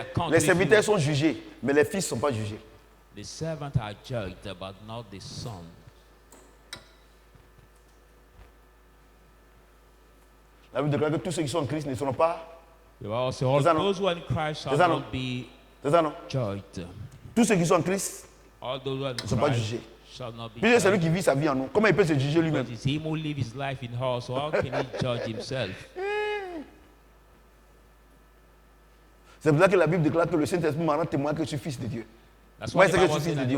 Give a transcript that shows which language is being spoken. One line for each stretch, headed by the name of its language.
French: Les serviteurs sont jugés, mais les fils ne sont pas jugés.
English: The servants are judged, but not the son.
French: La Bible déclare que tous ceux qui sont en Christ ne seront pas.
English: Those who are in Christ shall not be judged.
French: Tous ceux qui sont en Christ ne sont pas jugés. Puis c'est lui qui vit sa vie en nous. Comment il peut se juger lui-même?
English: It's him who lives his life in us, so how can he judge himself?
French: C'est pour ça que la Bible déclare que le Saint-Esprit m'a rendu témoin que je suis fils de Dieu. Moi, c'est que je suis fils de Dieu.